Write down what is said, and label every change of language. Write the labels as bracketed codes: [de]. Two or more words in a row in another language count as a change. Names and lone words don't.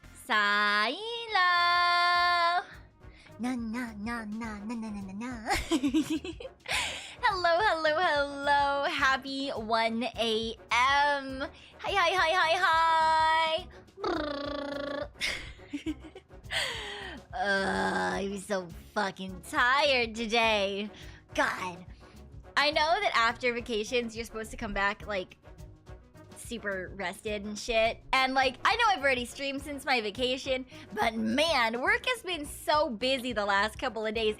[en] Unsayo. Na na na na na na na na. Hello, hello, hello. Happy 1 a.m. Hi, hi, hi, hi, hi. I'm so fucking tired today. God. I know that after vacations, you're supposed to come back, like, super rested and shit. And, like, I know I've already streamed since my vacation, but man, work has been so busy the last couple of days.